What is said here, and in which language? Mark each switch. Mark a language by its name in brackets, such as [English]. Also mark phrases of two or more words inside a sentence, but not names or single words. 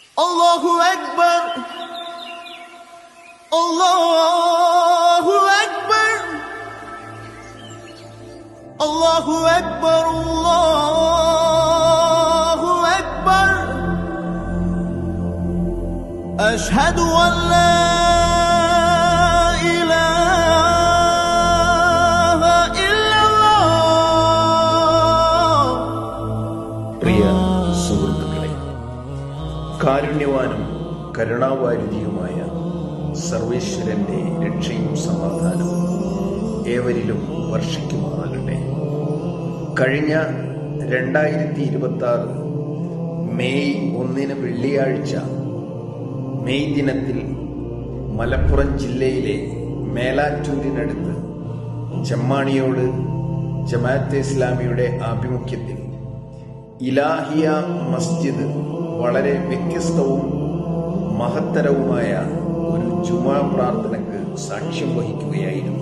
[Arabic] الله أكبر، الله أكبر، الله أكبر، الله أكبر. أشهد أن لا إله إلا الله. [Malayalam] പ്രിയ സുഹൃത്തുക്കളെ, കാരുണ്യവാനും കരുണാവാരിധിയുമായ സർവേശ്വരന്റെ രക്ഷയും സമാധാനവും ഏവരിലും വർഷിക്കുമാറാകട്ടെ. കഴിഞ്ഞ 2026 മെയ് 1 വെള്ളിയാഴ്ച മെയ് ദിനത്തിൽ മലപ്പുറം ജില്ലയിലെ മേലാറ്റൂരിനടുത്ത് ചെമ്മാണിയോട് ജമാഅത്തെ ഇസ്ലാമിയുടെ ആഭിമുഖ്യത്തിൽ ഇലാഹിയ മസ്ജിദ് വളരെ വ്യത്യസ്തവും മഹത്തരവുമായ ഒരു ജുമാ പ്രാർത്ഥനയ്ക്ക് സാക്ഷ്യം വഹിക്കുകയായിരുന്നു.